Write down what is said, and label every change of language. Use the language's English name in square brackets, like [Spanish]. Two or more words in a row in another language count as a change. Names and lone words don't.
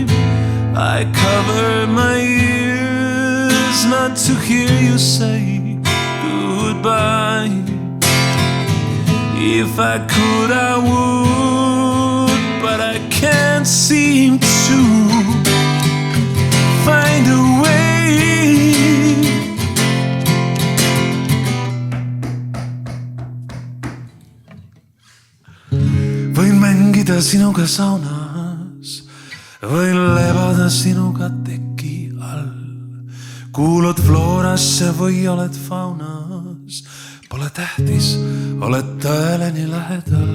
[English] I cover my ears not to hear you say goodbye. If I could, I would, but I can't seem to find a way. [Estonian] Võin mängida sinuga saunas, võin lebada sinuga teki all. Kuulud Florasse või oled faunas, pole tähtis, oled tõele nii lähedal.